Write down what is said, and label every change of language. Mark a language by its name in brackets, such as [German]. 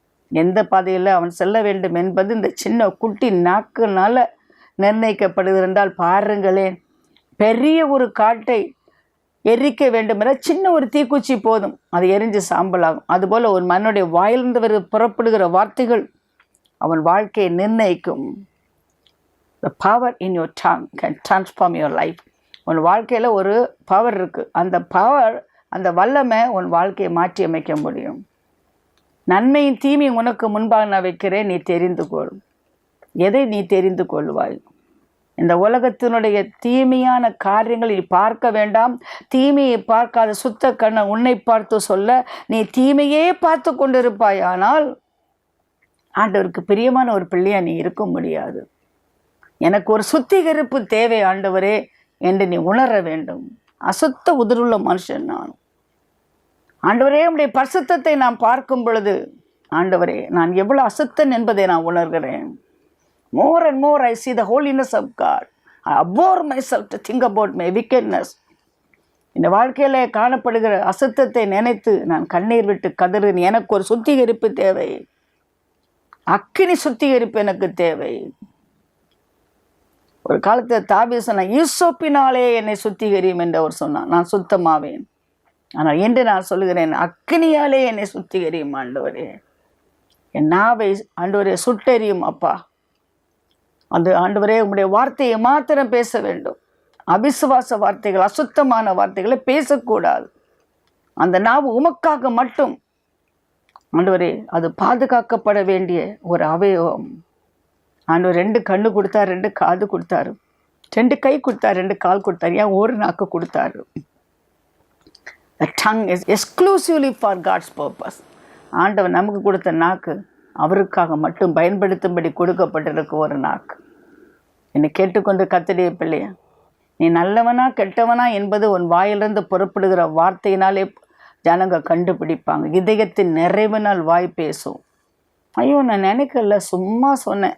[Tamil] எந்த பாதையில் அவன் செல்ல வேண்டும் என்பது இந்த சின்ன குட்டி நாக்குனால நிர்ணயிக்கப்படுகிறது என்றால் பாருங்களேன். பெரிய ஒரு காட்டை எரிக்க வேண்டும் என்ற சின்ன ஒரு தீக்குச்சி போதும், அது எரிஞ்சு சாம்பலாகும். அதுபோல் ஒரு மனுடைய வாயிலிருந்து புறப்படுகிற வார்த்தைகள் அவன் வாழ்க்கையை நிர்ணயிக்கும். [English] The power in your tongue can transform your life. [Tamil] உன் வாழ்க்கையில் ஒரு பவர் இருக்குது. அந்த பவர், அந்த வல்லமை உன் வாழ்க்கையை மாற்றி அமைக்க முடியும். நன்மையும் தீமையும் உனக்கு முன்பாக நான் வைக்கிறேன், நீ தெரிந்து கொள். எதை நீ தெரிந்து கொள்வாய்? இந்த உலகத்தினுடைய தீமையான காரியங்களை நீ பார்க்க வேண்டாம். தீமையை பார்க்காத சுத்த கண்ணை உன்னை பார்த்து சொல்ல, நீ தீமையே பார்த்து கொண்டிருப்பாய். ஆனால் ஆண்டவருக்கு பிரியமான ஒரு பிள்ளையா நீ இருக்க முடியாது. எனக்கு ஒரு சுத்திகரிப்பு தேவை ஆண்டவரே என்று நீ உணர வேண்டும். அசுத்த உதடுள்ள மனுஷன் நான். ஆண்டவரே, உம்முடைய பரிசுத்தத்தை நாம் பார்க்கும் பொழுது ஆண்டவரே, நான் எவ்வளவு அசுத்தன் என்பதை நான் உணர்கிறேன். [English] More and more I see the holiness of God. I abhor myself to think about my wickedness. [Tamil] இந்த வாழ்க்கையில காணப்படுகிற அசுத்தத்தை நினைத்து நான் கண்ணீர் விட்டு கதறேன். எனக்கு ஒரு சுத்திகரிப்பு தேவை. அக்கினி சுத்திகரிப்பு எனக்கு தேவை. ஒரு காலத்தில் தாவீது சொன்னான், ஈசோப்பினாலே என்னை சுத்திகரியும் என்று அவர் சொன்னான். நான் சுத்தமாவேன். ஆனால் என்று நான் சொல்லுகிறேன், அக்கினியாலே என்னை சுத்திகரியும் ஆண்டவரே. என் நாவை ஆண்டவரே சுட்டெரியும் அப்பா. அந்த ஆண்டவரே உம்முடைய வார்த்தையை மாத்திரம் பேச வேண்டும். அவிசுவாச வார்த்தைகள், அசுத்தமான வார்த்தைகளை பேசக்கூடாது. அந்த நாவு உமக்காக மட்டும் ஆண்டவரே அது பாதுகாக்கப்பட வேண்டிய ஒரு அவயவம். ஆண்டவர் 2 கண்ணு கொடுத்தாரு, 2 காது கொடுத்தாரு, 2 கை கொடுத்தாரு, 2 கால் கொடுத்தாரு, ஏன் ஒரு நாக்கு கொடுத்தாரு? [English] The tongue is exclusively for God's purpose. [Tamil] ஆண்டவர் நமக்கு கொடுத்த நாக்கு அவருக்காக மட்டும் பயன்படுத்தும்படி கொடுக்கப்பட்டிருக்க ஒரு நாக்கு. என்னை கேட்டுக்கொண்டு கர்த்தருடைய பிள்ளையா, நீ நல்லவனா கெட்டவனா என்பது உன் வாயிலிருந்து புறப்படுகிற வார்த்தையினாலே ஜனங்க கண்டுபிடிப்பாங்க. இதயத்தின் நிறைவினால் வாய் பேசும். ஐயோ, நான் நினைக்கல, சும்மா சொன்னேன்.